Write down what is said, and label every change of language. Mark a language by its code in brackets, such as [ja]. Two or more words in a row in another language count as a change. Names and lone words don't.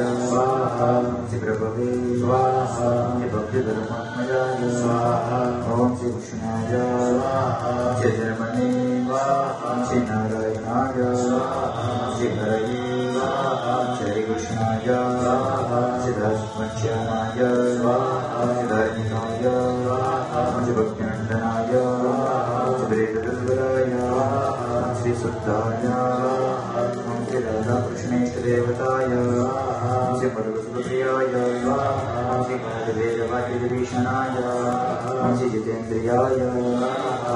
[sa] સ્વાહા ઓમ શ્રી પ્રભવે સ્વાહા ઓમ શ્રી ભક્તિ ધર્માત્મજાય સ્વાહા ઓમ શ્રી કૃષ્ણાય સ્વાહા જય જન્મને સ્વાહા ઓમ શ્રી નારાયણાય સ્વાહા શ્રી હરયે સ્વાહા શ્રી કૃષ્ણાય સ્વાહા શ્રી દાસવંશ્યાય સ્વાહા શ્રી ધર્મિકાય સ્વાહા શ્રી ભક્તિનંદનાય श्री शुद्धाय ओम श्री राधा कृष्णेष्टदेवताय ओम श्री मरुगसुप्रियाय ओम श्री कालभैरवादिभीषणाय ओम श्री जितेन्द्रियाय ओम